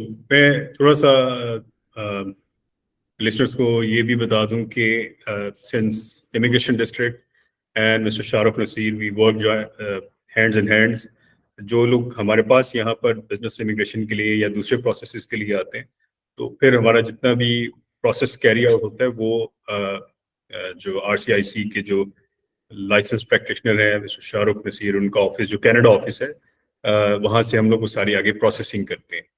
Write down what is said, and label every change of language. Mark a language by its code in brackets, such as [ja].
[ur] میں تھوڑا سا لسنرز کو یہ بھی بتا دوں کہ [en] since immigration district and Mr. Shahrukh Naseer, we work hands in hands. [ur] جو لوگ ہمارے پاس یہاں پر بزنس امیگریشن کے لیے یا دوسرے پروسیسز کے لیے آتے ہیں, تو پھر ہمارا جتنا بھی پروسیس کیری آؤٹ ہوتا ہے وہ جو RCIC کے جو لائسنس پریکٹیشنر ہیں مسٹر شاہ رخ نصیر, ان کا آفس جو کینیڈا آفس ہے, وہاں سے ہم لوگ وہ ساری آگے پروسیسنگ کرتے ہیں.